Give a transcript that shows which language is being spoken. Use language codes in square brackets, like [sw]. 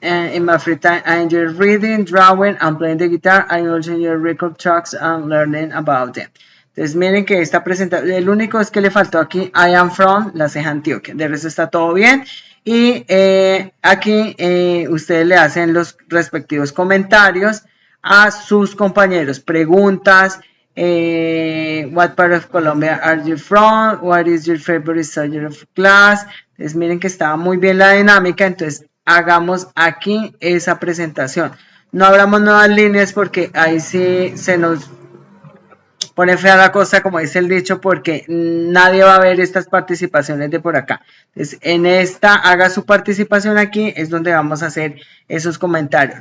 [en] In my free time, I enjoy reading, drawing, and playing the guitar. I also enjoy record tracks and learning about them. [es] Entonces miren que esta presentación, el único es que le faltó aquí, [en] I am from La Ceja, Antioquia. [es] De resto está todo bien. Y aquí ustedes le hacen los respectivos comentarios a sus compañeros. Preguntas, [en] what part of Colombia are you from? What is your favorite subject of class? [es] Entonces miren que estaba muy bien la dinámica. Entonces hagamos aquí esa presentación. No abramos nuevas líneas porque ahí sí se nos... pone fea la cosa, como dice el dicho, porque nadie va a ver estas participaciones de por acá. Entonces, en esta, haga su participación aquí, es donde vamos a hacer esos comentarios.